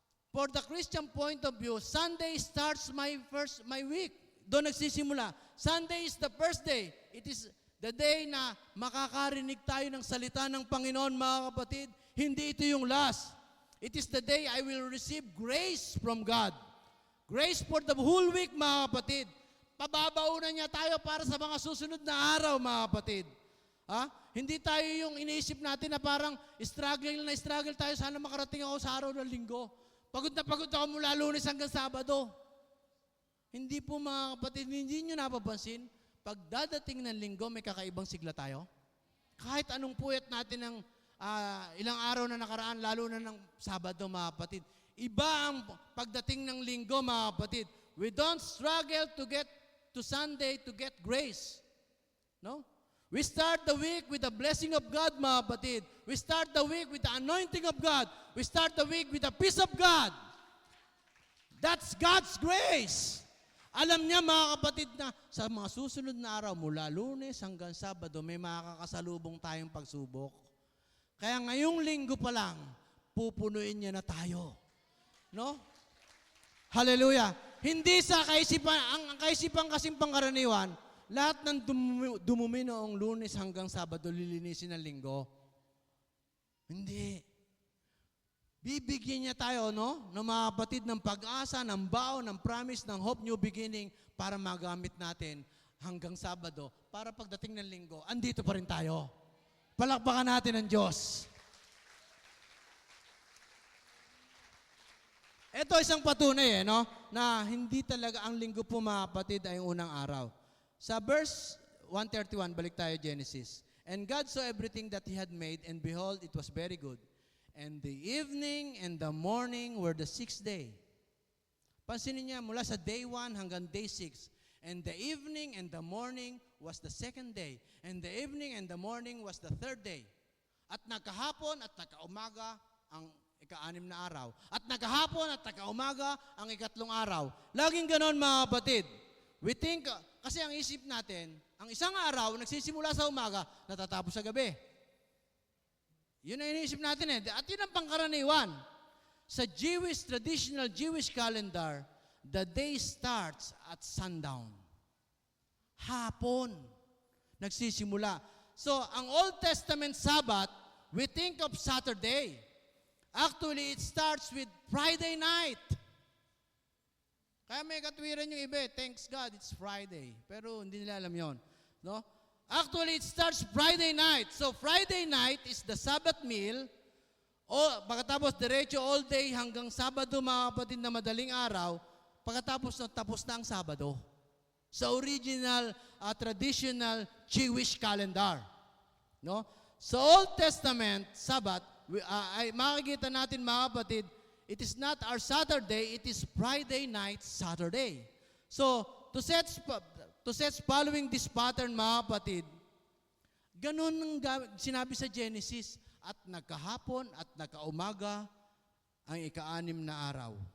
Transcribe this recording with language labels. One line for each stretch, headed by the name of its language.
English: For the Christian point of view, Sunday starts my week.
Filipino: Doon nagsisimula.
English: Sunday is the first day. It is the day
Filipino: na makakarinig tayo ng salita ng Panginoon, mga kapatid. Hindi ito yung last.
English: It is the day I will receive grace from God. Grace for the whole week,
Filipino: mga kapatid. Pababaunan niya tayo para sa mga susunod na araw, mga kapatid. Hindi tayo yung iniisip natin na parang struggle tayo, sana makarating ako sa araw ng linggo. Pagod na pagod ako mula Lunes hanggang Sabado. Hindi po, mga kapatid, hindi nyo napapansin, pag dadating ng linggo, may kakaibang sigla tayo. Kahit anong puyat natin ng ilang araw na nakaraan, lalo na ng Sabado, mga kapatid. Iba ang pagdating ng linggo, mga kapatid.
English: We don't struggle to get to Sunday to get grace. No? We start the week with the blessing of God,
Filipino: mga kapatid.
English: We start the week with the anointing of God. We start the week with the peace of God. That's God's grace.
Filipino: Alam niya, mga kapatid, na sa mga susunod na araw, mula Lunes hanggang Sabado, may makakasalubong tayong pagsubok. Kaya ngayong linggo pa lang, pupunuin niya na tayo. No? Hallelujah. Hindi sa kaisipan, ang kaisipan kasing pangkaraniwan, lahat ng dumumi noong Lunes hanggang Sabado, lilinisin ng linggo. Hindi. Bibigyan niya tayo, no? Ng mga kapatid ng pag-asa, ng bao, ng promise, ng hope, new beginning, para magamit natin hanggang Sabado, para pagdating ng linggo, andito pa rin tayo. Palakpakan natin ang Diyos. Ito isang patunay, no? Na hindi talaga ang linggo po, mga kapatid, ay unang araw. Sa verse 131, balik tayo Genesis.
English: And God saw everything that He had made, and behold, it was very good. And the evening and the morning were the 6th day.
Filipino: Pansinin niya, mula sa day 1 hanggang day 6.
English: And the evening and the morning was the 2nd day. And the evening and the morning was the 3rd day.
Filipino: At nagkahapon at nagkaumaga ang ika-6 na araw. At nagkahapon at nagkaumaga ang ika-3 araw. Laging ganon, mga kapatid.
English: We think,
Filipino: kasi ang isip natin, ang isang araw, nagsisimula sa umaga, natatapos sa gabi. Yun ang iniisip natin At yun ang pangkaraniwan.
English: Sa traditional Jewish calendar, the day starts at sundown.
Filipino: Hapon. Nagsisimula.
English: So, ang Old Testament Sabbath, we think of Saturday. Actually, it starts with Friday night.
Filipino: Kaya may katwiran yung iba,
English: thanks God, it's Friday.
Filipino: Pero hindi nila alam yon, no?
English: Actually, it starts Friday night. So, Friday night is the Sabbath meal.
Filipino: Pagkatapos, diretso all day hanggang Sabado, mga kapatid, na madaling araw. Pagkatapos, tapos na ang Sabado. Sa original, traditional Jewish calendar. No? Sa Old Testament, Sabbath, ay makikita natin, mga kapatid,
English: It is not our Saturday, it is Friday night Saturday. So, to set following this pattern,
Filipino: mga kapatid, ganun ang sinabi sa Genesis, at nagkahapon at nagkaumaga ang ika-6 na araw.